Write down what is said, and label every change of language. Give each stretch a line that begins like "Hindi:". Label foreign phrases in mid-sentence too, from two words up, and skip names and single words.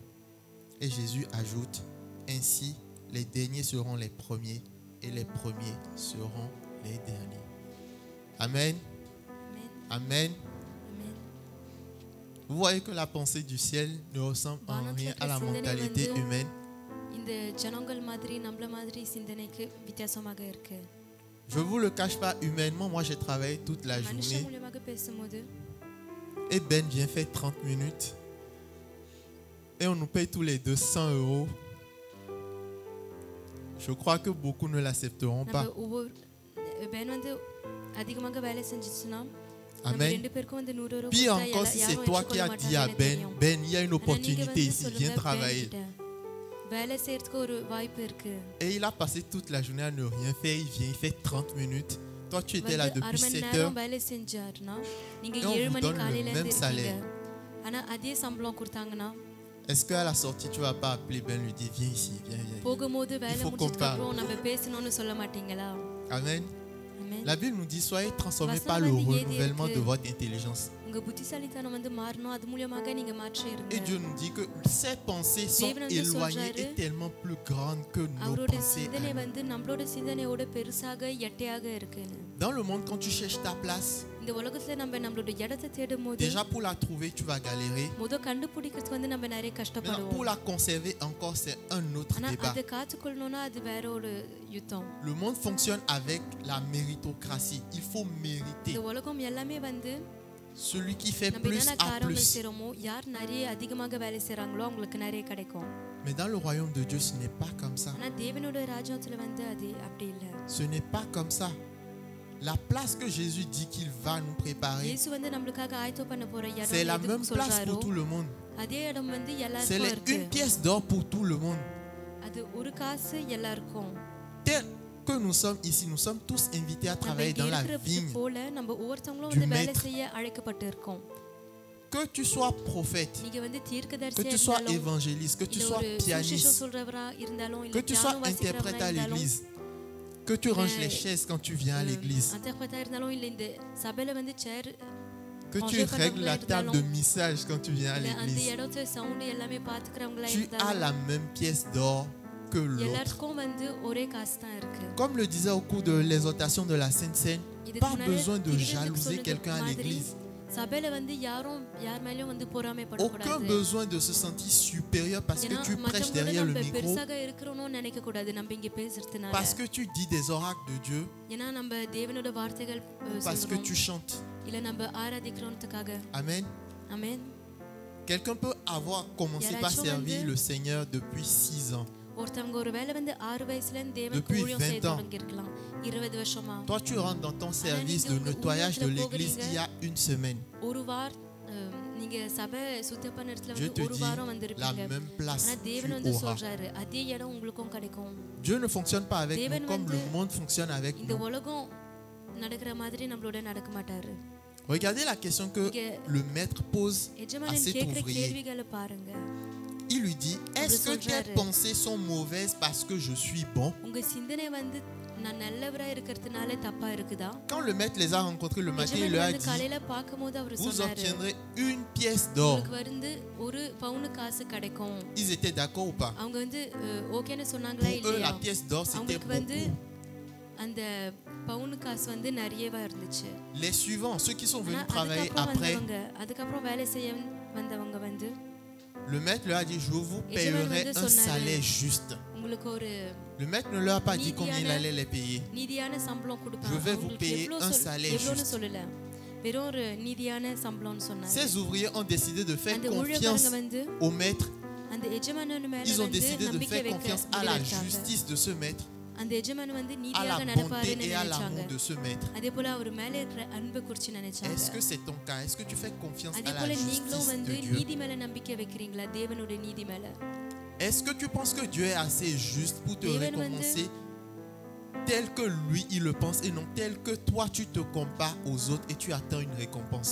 French: Et Jésus ajoute, ainsi les derniers seront les premiers et les premiers seront les derniers. Amen. Amen. Amen. Amen. Vous voyez que la pensée du ciel ne ressemble en rien à la mentalité humaine.
Tamil: இந்த ஜனங்கள் மாதிரி நம்மள மாதிரி சிந்தனைக்கு வித்தியாசமாக இருக்கு.
French: Je vous le cache pas, humainement, moi j'ai travaillé toute la
Tamil: மனுஷ
French: journée
Tamil: மூலமாக பேசும்போது
French: et Ben vient faire 30 minutes et on nous paye tous les deux 100 €. Je crois que beaucoup ne l'accepteront
Tamil: நம்ம
French: pas.
Tamil: ஒவ்வொரு பென் வந்து அதிகமாக வேலை செஞ்சுச்சுன்னா நம்ம Amen. ரெண்டு பேருக்கும் வந்து 100 €
French: Pire
Tamil: கொடுத்தா
French: encore, si c'est
Tamil: யாரும்
French: toi qui as dit à Ben, Ben, il y a une
Tamil: ஆனா நீங்க
French: opportunité
Tamil: வந்து
French: ici,
Tamil: சொல்லுங்க,
French: viens Ben travailler.
Tamil: கிட்ட, வேலை செய்யறதுக்கு ஒரு வாய்ப்பு இருக்கு.
French: Et il a passé toute la journée à ne rien faire, il vient, il fait 30 minutes. Toi, tu étais là
Tamil: வந்து
French: depuis
Tamil: 1/2 மணி
French: 7 heures.
Tamil: நேரம் வேலை செஞ்சாருன்னா நீங்க
French: Et on 7 vous
Tamil: மணி
French: donne le
Tamil: காலையில
French: même
Tamil: இருந்து
French: salaire.
Tamil: இருக்கீங்க. ஆனா அதே சம்பளம் கொடுத்தாங்கன்னா
French: Est-ce qu'à la sortie, tu vas pas appeler Ben, lui dire, viens ici, viens, viens.
Tamil: போகும்போது வேலை
French: faut qu'on
Tamil: முடிச்சதுக்கு
French: parle.
Tamil: அப்புறம் நம்ம பேசணும்னு சொல்ல மாட்டீங்களா?
French: Amen. Amen. La Bible nous dit, soyez transformés Vachement par le fatigué renouvellement d'être- de votre intelligence.
Tamil: உங்க புத்திசாலித்தனம் வந்து மாறணும். அது மூலமாக நீங்க மாற்றி இருங்க.
French: Et Dieu nous dit que ces pensées sont éloignées et tellement plus grandes que nos
Tamil: அவரோட
French: pensées.
Tamil: சிந்தனை வந்து நம்மளோட சிந்தனையோட பெருசாக எட்டையாக இருக்குன்னு.
French: Dans le monde, quand tu cherches ta place,
Tamil: இந்த உலகத்துல நம்ம நம்மளோட இடத்தை தேடும்போது
French: déjà pour la trouver, tu vas galérer.
Tamil: முத கண்டுபிடிக்கிறது வந்து நம்ம நிறைய
French: Maintenant,
Tamil: கஷ்டப்படுவோம்.
French: pour la conserver encore, c'est un autre
Tamil: ஆனா
French: débat.
Tamil: அதை காத்துக்கொள்ளணும்னா அது வேற ஒரு யுத்தம்.
French: Le monde fonctionne avec la méritocratie. Il faut mériter.
Tamil: இந்த உலகம் எல்லாமே வந்து
French: Celui qui fait
Tamil: நம்ம
French: plus
Tamil: என்னென்ன
French: a
Tamil: காரியங்கள்
French: plus.
Tamil: செய்றோமோ, யார் நிறைய அதிகமாக வேலை செய்றாங்களோ அவங்களுக்கு நிறைய கிடைக்கும்.
French: Mais dans le royaume de Dieu, ce n'est pas comme ça.
Tamil: ஆனா தேவனோட ராஜ்யத்துல வந்து அது அப்படி இல்ல.
French: Ce n'est pas comme ça. La place que Jésus dit qu'il va nous préparer,
Tamil: இயேசு வந்து நமக்காக ஆயத்தம் பண்ண போற இடம்
French: c'est la
Tamil: எதுக்கு
French: même place
Tamil: சொல்றாரோ,
French: pour tout le monde.
Tamil: அதே இடம் வந்து
French: C'est
Tamil: எல்லாருக்கும் இருக்கு.
French: une pièce d'or pour tout le monde.
Tamil: அது ஒரு காசு எல்லாருக்கும்.
French: Tel que nous sommes ici, nous sommes tous invités à
Tamil: நம்ம
French: travailler
Tamil: இங்க
French: dans la
Tamil: இருக்கிறது
French: vigne.
Tamil: போல நம்ம ஒவ்வொருத்தவங்களும்
French: du
Tamil: வந்து வேலை
French: maître.
Tamil: செய்ய அழைக்கப்பட்டு இருக்கோம்.
French: Que tu sois prophète,
Tamil: நீங்க வந்து
French: que
Tamil: தீர்க்கதரிசியா
French: tu sois
Tamil: இருந்தாலும்,
French: évangéliste, que tu
Tamil: இல்ல
French: sois
Tamil: ஒரு சுவிசேஷம்
French: pianiste,
Tamil: சொல்றவரா இருந்தாலும்,
French: que
Tamil: இல்ல
French: tu sois
Tamil: பியானோ வாசிக்கிறவரா
French: interprète à
Tamil: இருந்தாலும்,
French: l'église, que tu ranges les chaises quand tu viens à l'église,
Tamil: அந்தர்பதா இருந்தாலும், இல்ல இந்த சபையில வந்து சேர்
French: que tu règles la table de missage quand tu viens à
Tamil: அந்த
French: l'église.
Tamil: இடத்துல சவுண்ட் எல்லாமே பாத்துக்கிறவங்களா
French: Tu as
Tamil: இருந்தாலும்,
French: la même pièce d'or que l'autre.
Tamil: எல்லாருக்கும் வந்து ஒரே காசு தான் இருக்கு.
French: Comme le disait au cours de l'exhortation de la Sainte Seine,
Tamil: இதுக்கு
French: pas
Tamil: முன்னாடி
French: besoin de
Tamil: திருடனுக்கு
French: jalouser
Tamil: சொன்னது
French: quelqu'un à
Tamil: மாதிரி,
French: l'église.
Tamil: சபையில வந்து யார் மேலயும் வந்து
French: Aucun
Tamil: பொறாமைப்படக்கூடாது.
French: besoin de se sentir supérieur parce que
Tamil: ஏன்னா
French: tu prêches
Tamil: மற்றவங்களோட
French: derrière le
Tamil: நம்ம
French: micro,
Tamil: பெருசாக இருக்கிறோம்னு நினைக்க கூடாது. நம்ம இங்க பேசுறதுனால,
French: parce que tu dis des oracles de Dieu,
Tamil: ஏன்னா நம்ம தேவனோட வார்த்தைகள்
French: parce que
Tamil: சொல்றோம்,
French: tu chantes.
Tamil: இல்ல நம்ம ஆராதிக்கிறோம்ன்றதுக்காக.
French: Amen.
Tamil: ஆமென்.
French: Quelqu'un peut avoir commencé par servir le Seigneur depuis 6 ans.
Tamil: ஒருத்தவங்க ஒரு வேளை வந்து 6 வயசுல இருந்து தேவனுக்கு
French: Depuis
Tamil: ஊழியம் செய்ய
French: 20 ans.
Tamil: தொடங்கி இருக்கலாம். 20 வருஷமா.
French: Toi, tu rentres dans ton service de nettoyage de l'église il y a une semaine.
Tamil: ஒரு நீங்க சபை சுத்தம் பண்ண இடத்துல
French: Dieu
Tamil: வந்து
French: te
Tamil: ஒரு
French: dit,
Tamil: வாரம்
French: la
Tamil: வந்திருப்பீங்க.
French: même place
Tamil: ஆனா
French: tu
Tamil: தேவன் வந்து
French: auras.
Tamil: சொல்றாரு, அதே இடம் உங்களுக்கும் கிடைக்கும்.
French: Dieu ne fonctionne pas avec
Tamil: Devan
French: nous comme le
Tamil: வந்து
French: monde fonctionne avec
Tamil: இந்த
French: nous.
Tamil: உலகம் நடக்கிற மாதிரி நம்மளோட நடக்க மாட்டாரு.
French: Regardez la question que le maître pose à
Tamil: எஜமானன்
French: cet
Tamil: கேட்கிற
French: ouvrier.
Tamil: கேள்விகளை பாருங்க.
French: Il lui dit, est-ce que tes pensées sont mauvaises parce que je suis bon?
Tamil: உங்க சிந்தனை வந்து நான் நல்லவரா இருக்கிறதுனால தப்பா இருக்குதா?
French: Quand le maître les a rencontrés le matin, il leur a
Tamil: எஜமானன்
French: dit,
Tamil: காலையில பாக்கும்போது அவர்
French: vous
Tamil: சொன்னாரு,
French: obtiendrez une pièce d'or.
Tamil: உங்களுக்கு வந்து ஒரு பவுன் காசு கிடைக்கும்.
French: Ils étaient d'accord ou pas?
Tamil: அவங்க வந்து ஓகேன்னு சொன்னாங்களா
French: Pour eux,
Tamil: இல்லையா?
French: la pièce d'or, c'était
Tamil: அவங்களுக்கு வந்து
French: beaucoup.
Tamil: அந்த பவுன் காசு வந்து நிறையவா இருந்துச்சு.
French: Les suivants, ceux qui sont
Tamil: ஆனா
French: venus travailler
Tamil: அதுக்கப்புறம்
French: après,
Tamil: அதுக்கப்புறம் வேலை செய்ய வந்தவங்க வந்து
French: le maître leur a dit, je vous payerai un salaire juste.
Tamil: உங்களுக்கு ஒரு
French: Le maître ne leur a pas dit combien il allait les payer.
Tamil: நீதியான சம்பளம் கொடுப்பாங்க.
French: Je vais vous
Tamil: உங்களுக்கு
French: payer
Tamil: எவ்வளவு
French: un salaire
Tamil: எவ்வளவுன்னு
French: juste.
Tamil: சொல்லல, வெறும் ஒரு நீதியான சம்பளம்னு சொன்னாங்க.
French: Ces ouvriers ont décidé de faire
Tamil: அந்த
French: confiance
Tamil: ஊழியக்காரங்க வந்து
French: au maître.
Tamil: அந்த எஜமானன் மேல
French: Ils ont
Tamil: வந்து
French: décidé de
Tamil: நம்பிக்கை
French: faire
Tamil: வைக்க
French: confiance à la
Tamil: வச்சாங்க.
French: justice de ce maître,
Tamil: அந்த எஜமானன் வந்து
French: à la
Tamil: நீதியாக
French: bonté
Tamil: நடப்பாருன்னு
French: et à
Tamil: நினைச்சாங்க.
French: l'amour de ce maître.
Tamil: அதே போல அவர் மேல இருக்கிற அன்பை குறித்து நினைச்சாங்க.
French: Est-ce que c'est ton cas? Est-ce que tu fais confiance
Tamil: அதே
French: à la
Tamil: போல நீங்களும்
French: justice
Tamil: வந்து
French: de Dieu?
Tamil: நீதி மேல நம்பிக்கை வைக்கிறீங்களா? தேவனுடைய நீதி மேல.
French: Est-ce que tu penses que Dieu est assez juste pour te
Tamil: Devan
French: récompenser tel que lui il le pense et non tel que toi tu te compares aux autres et tu attends une récompense?